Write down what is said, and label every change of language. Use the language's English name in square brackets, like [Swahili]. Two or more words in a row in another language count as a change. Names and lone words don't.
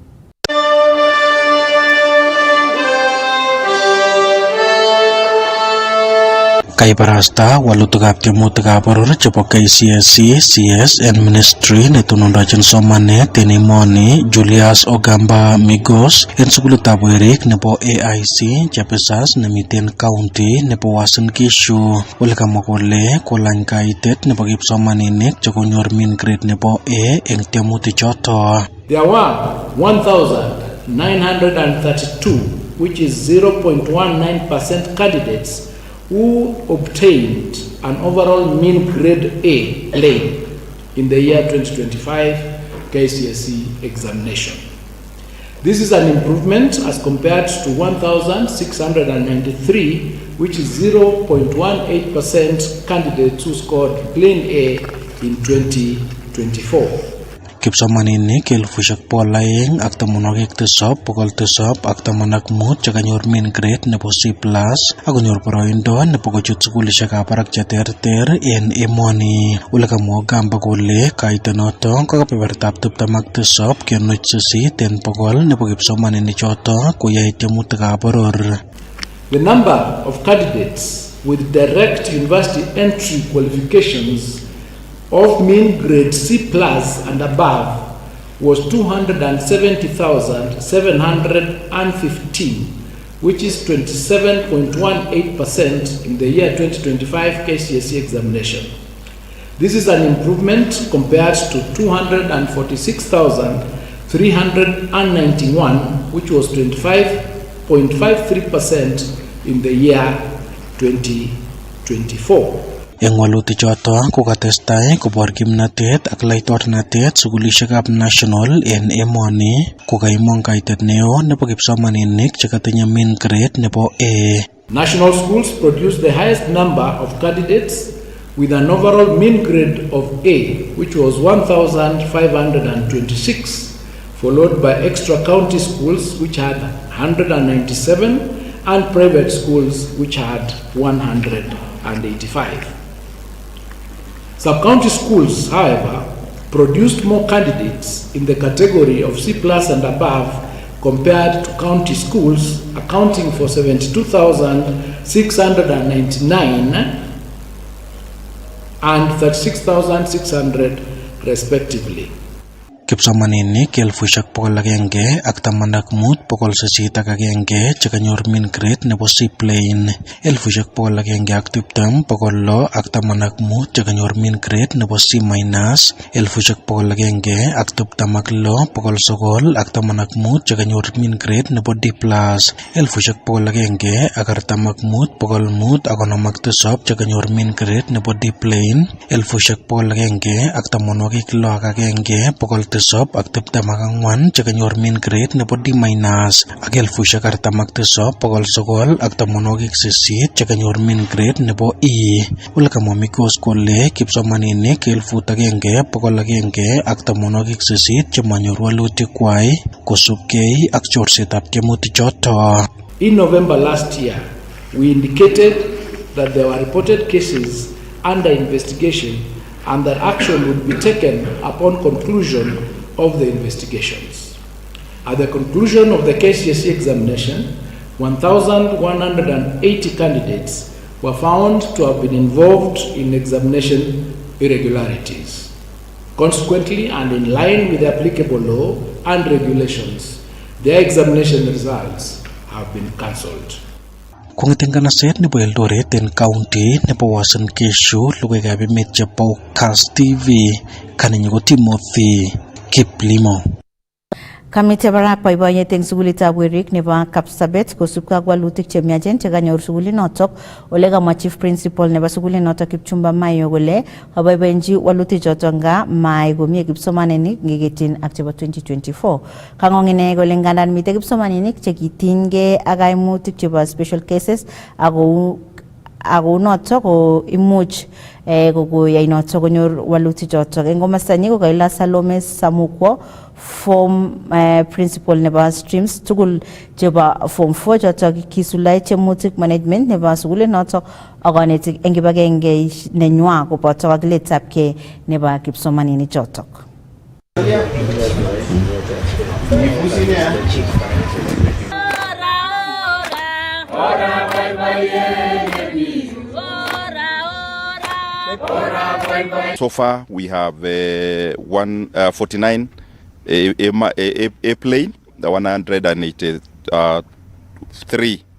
[Kalenjin] Kaibarasta walutikab tiemutikab boror chebo Kcse, [English] CS and Ministry [Kalenjin] netonondochin somanet en emoni Julius Ogamba Migos en sukulitab werik nebo AIC Chapesas nemiten county nebo Uasin Gishu. Ole kamwa kole kolany kaitet nebo kipsomaninik chekonyor [English] main grade [Kalenjin] nebo A en tiemutik choto. [English] There were 1,932, which is 0.19% candidates who obtained an overall mean grade A plain in the year 2025 Kcse examination. This is an improvement as compared to 1,693, which is 0.18% candidates who scored plain A in 2024. [Kalenjin] Kipsomaninik 2,287,785 chekanyor [English] main grade [Kalenjin] nebo C+ akonyor boroindo nebo kochut sukulishekab barak cheterter en emoni. Ole kamwa Ogamba kole kaitenoto ko kebebertab 27.8 en bogol nebo kipsomaninik choto koyai tiemutikab boror. [English] The number of candidates with direct university entry qualifications of mean grade C+ and above was 270,715, which is 27.18% in the year 2025 Kcse examination. This is an improvement compared to 246,391, which was 25.53% in the year 2024. [Kalenjin] Eng walutik choto kokatestai kobor kimnatet ak laitornatet sukulishekab national en emoni kokaimong kaitet neo nebo kipsomaninik chekatinye main grade nebo A. [English] National schools produce the highest number of candidates with an overall mean grade of A, which was 1,526, followed by extra county schools which had 197 and private schools which had 185. Sub-county schools, however, produced more candidates in the category of C+ and above compared to county schools, accounting for 72,699 and 36,600 respectively. [Kalenjin] Kipsomaninik 1,115,801 chekanyor [English] main grade [Kalenjin] nebo C plain, 1,120,615 chekanyor [English] main grade [Kalenjin] nebo C-, 1,126,915 chekanyor [English] main grade [Kalenjin] nebo D+, 1,145,557 chekanyor [English] main grade [Kalenjin] nebo D plain, 1,166,724 chekanyor [English] main grade [Kalenjin] nebo D- ak 47,980 chekanyor [English] main grade [Kalenjin] nebo E. Ole kamwa Migos kole kipsomaninik 1,118 chemanyor walutik kwai kosubkei ak chorsetab tiemutik choto. [English] In November last year, we indicated that there were reported cases under investigation and that action would be taken upon conclusion of the investigations. At the conclusion of the Kcse examination, 1,180 candidates were found to have been involved in examination irregularities. Consequently, and in line with the applicable law and regulations, their examination results have been cancelled. [Kalenjin] Kong'eten kanaset nebo Eldoret en county nebo Uasin Gishu, logoiwekab emet chebo Kass TV, kanenyi ko Timothy Kiplimo. Kamite barak boiboiyet eng sukulitab werik nebo Kapsabet kosubkei ak walutik chemiachen chekanyor sukulinotok. Ole kamwa [English] chief principal [Kalenjin] nebo sukulinotok Kipchumba Mayo kole kaboiboenchi walutik chotok nga maai komie kipsomaninik ngeketyin ak chebo 2024. Kang'ong ine kole ngandan mitei kipsomaninik chekitinygei ak kaimutik chebo [English] special cases [Kalenjin] ako notok ko imuch kokoyai notok konyor walutik chotok. Eng komasta nyi ko kaila Salome Samukwo [English] form principal [Kalenjin] nebo streams tugul chebo form 4 chotok kisulai chemutik management nebo sukulit notok ak kanetik eng kibagenge nenywa koboto kakiletabkei nebo kipsomaninik chotok. [English] So far, we have 49 A-plane, the 183 A